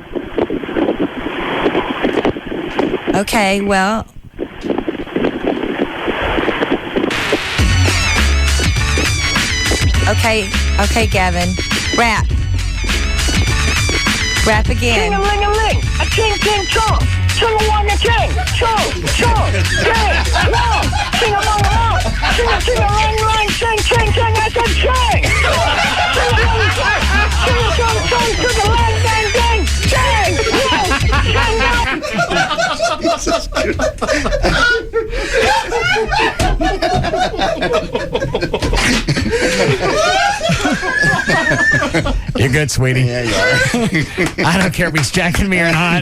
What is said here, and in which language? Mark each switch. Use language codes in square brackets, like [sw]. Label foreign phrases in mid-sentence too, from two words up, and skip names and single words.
[en] Okay, well... Okay, Gavin. Rap. Rap again. Ching-a-ling-a-ling, a ching-ching-chong, ching-a-wang-a-ching, chong, ching, long, ching-a-mong-a-long, ching-a-ching-a-lang-lang, ching-ching-ching, I said ching! Ching-a-chong-chong, ching-a-lang-dang-dang, ching! You're good, sweetie. Yeah, you are. I don't care if he's jacking me or not.